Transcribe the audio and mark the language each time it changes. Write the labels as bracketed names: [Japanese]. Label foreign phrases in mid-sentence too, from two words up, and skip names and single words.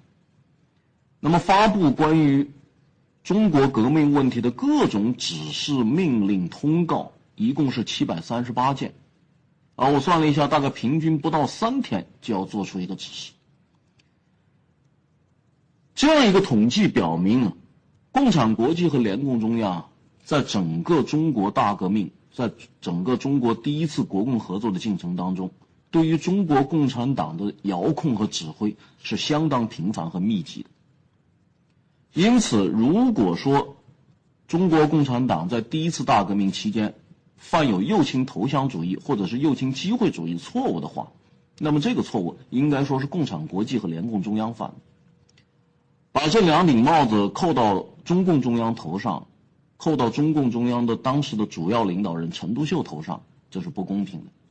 [Chinese] 那麼發布關於中國革命問題的各種指示、命令、通告，一共是738件。我算了一下，大概平均不到3天就要做出一個指示。這樣一個統計表明，共產國際和聯共中央在整個中國大革命，在整個中国第一次国共合作的进程当中，对于中国共产党的遙控和指揮是相当频繁和密集的。因此，如果说中国共产党在第一次大革命期间犯有右倾投降主義或者是右傾機會主義錯誤的話，那麼這個錯誤應該說是共產國際和聯共中央犯的。把這兩頂帽子扣到中共中央頭上，扣到中共中央的當時的主要領導人陳獨秀頭上，這是不公平的。